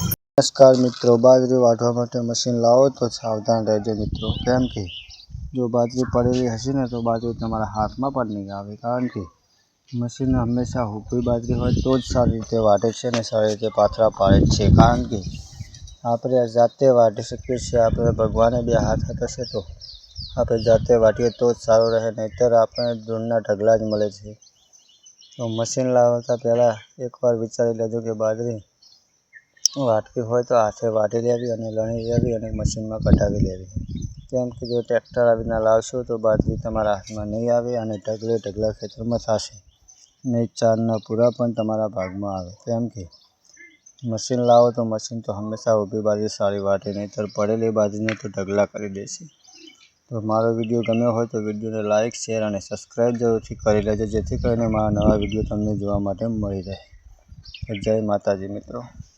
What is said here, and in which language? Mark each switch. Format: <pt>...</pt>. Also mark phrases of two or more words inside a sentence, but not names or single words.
<gu>નમસ્કાર મિત્રો, બાજરી વાઢવા માટે મશીન લાવો તો સાવધાન રહેજો મિત્રો। કેમ કે જો બાજરી પડેલી હશે ને તો બાજરી તમારા હાથ માં પણ નહીં આવે, કારણ કે મશીન હંમેશા હુકવી બાજરી હોય તો જ સારી રીતે વાઢે છે ને સારી રીતે પાથરા પાડે છે। કારણ કે આપણે જાતે વાઢી શકીએ છીએ, આપણે ભગવાને બે હાથ હશે તો આપણે જાતે વાઢીએ તો જ સારો રહે, નહીતર આપણે ધૂળના ઢગલા જ મળે છે। તો મશીન લાવતા પહેલા એકવાર વિચારી લેજો કે બાજરી વાઢવી હોય તો હાથે વાઢી લેવી અને લણી લેવી અને મશીન માં કઢાવી લેવી। કેમ કે જો ટ્રેક્ટર આવીને લાવશો તો બાજરી તમારા હાથ માં નહીં આવે અને ઢગલે ઢગલા ખેતર માં થશે, નહીં ચારના પૂરા પણ તમારા ભાગ માં આવે। કેમ કે મશીન લાવો તો મશીન તો હંમેશા ઊભી બાજરી સારી વાઢે, નહીંતર પડેલી બાજરી ને તો ઢગલા કરી દેશે। તો મારો વિડિયો ગમ્યો હોય તો વિડિયો ને લાઇક, શેર અને સબ્સ્ક્રાઇબ જરૂરથી કરી લેજો, જેથી કરીને મારા નવા વિડિયો તમને જોવા માટે મળી રહે। જય માતાજી મિત્રો।</gu>